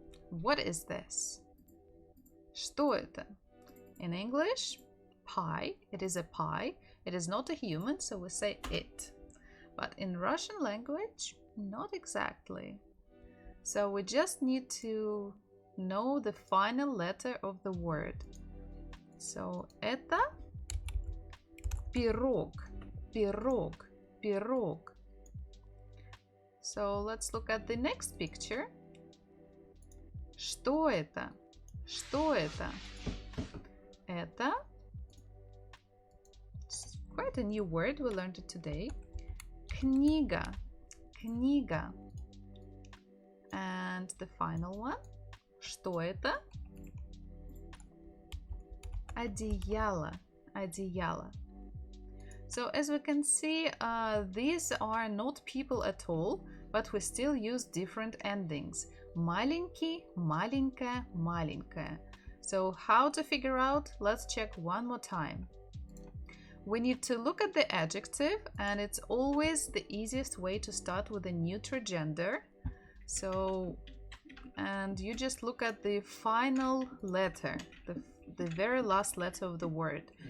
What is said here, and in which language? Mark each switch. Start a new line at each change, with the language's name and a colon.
English: What is this?
Russian: Что это?
English: In English, pie. It is a pie. It is not a human, so we say it. But in Russian language, not exactly. So we just need to know the final letter of the word.
Russian: So это пирог, пирог, пирог.
English: So let's look at the next picture.
Russian: Что это? Что это?
English: Это quite a new word, we learned it today.
Russian: Книга, книга.
English: And the final one.
Russian: Что это? Одеяло, одеяло.
English: So as we can see, these are not people at all, but we still use different endings.
Russian: Маленький, маленькая, маленькая.
English: So how to figure out? Let's check one more time. We need to look at the adjective, and it's always the easiest way to start with a neuter gender. So, and you just look at the final letter, the very last letter of the word.